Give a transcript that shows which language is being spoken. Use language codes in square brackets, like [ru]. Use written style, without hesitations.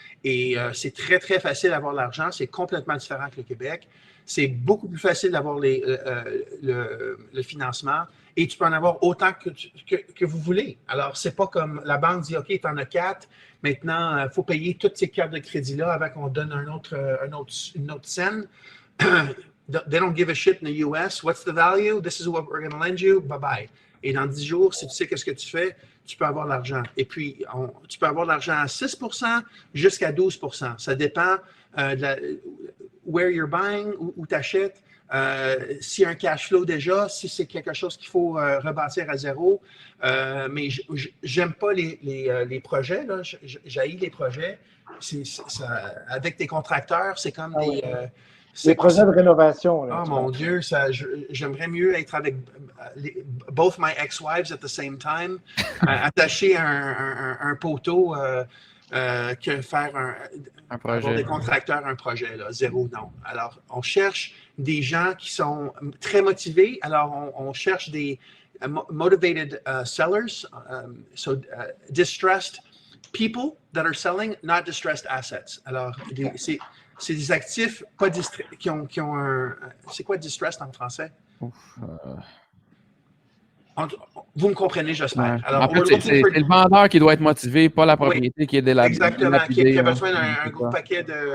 [fr] Et c'est très, très facile d'avoir l'argent, c'est complètement différent que le Québec. C'est beaucoup plus facile d'avoir le financement et tu peux en avoir autant que vous voulez. Alors, c'est pas comme la banque dit, OK, tu en as 4, maintenant, il faut payer toutes ces cartes de crédit-là avant qu'on donne une autre scène. [en] They don't give a shit in the US. What's the value? This is what we're going to lend you. Bye-bye. [fr] Et dans 10 jours, si tu sais qu'est-ce que tu fais, tu peux avoir l'argent. Et puis, tu peux avoir l'argent à 6 % jusqu'à 12 %. Ça dépend de where you're buying, où tu achètes. S'il y a un cash flow déjà, si c'est quelque chose qu'il faut rebâtir à zéro. Mais j'aime pas les projets. J'haïs les projets. Avec tes contracteurs, c'est comme des... les projets de rénovation. Là, oh mon Dieu, j'aimerais mieux être avec both my ex-wives at the same time, attacher un poteau que faire un projet. Avoir des contracteurs, un projet, là, zéro, non. Alors, on cherche des gens qui sont très motivés. [en] Alors, on cherche des motivated sellers, distressed people that are selling, not distressed assets. [fr] Alors, c'est des actifs pas qui ont un... C'est quoi distressed en français? Vous me comprenez, j'espère. Ouais. Alors, en fait, c'est le vendeur qui doit être motivé, pas la propriété qui est exactement, qui a besoin d'un gros paquet